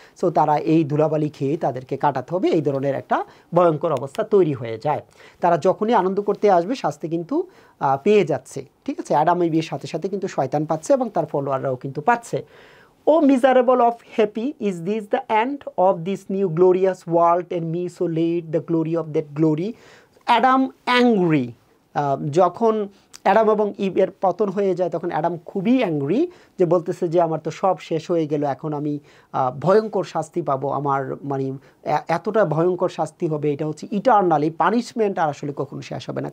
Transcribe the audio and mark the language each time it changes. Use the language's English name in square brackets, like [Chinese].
[Bangla] So তারা এই ধুলাবালি খেয়ে তাদেরকে কাটাতে হবে, এই ধরনের একটা ভয়ঙ্কর অবস্থা তৈরি হয়ে যায়। তারা যখনই আনন্দ করতে আসবে শাস্তি কিন্তু পেয়ে যাচ্ছে, ঠিক আছে। অ্যাডাম ইভের সাথে সাথে কিন্তু শয়তান পাচ্ছে এবং তার ফলোয়াররাও কিন্তু পাচ্ছে। [English] O miserable of happy, is this the end of this new glorious world, and me so late the glory of that glory? Adam angry, [Bangla] যখন অ্যাডাম এবং ইভের পতন হয়ে যায় তখন অ্যাডাম খুবই অ্যাংরি, যে বলতেছে যে আমার তো সব শেষ হয়ে গেল, এখন আমি ভয়ঙ্কর শাস্তি পাবো, আমার মানে এতটা ভয়ঙ্কর শাস্তি হবে, এটা হচ্ছে ইটার্নাল, এই পানিশমেন্ট আর আসলে কখনো শেষ হবে না।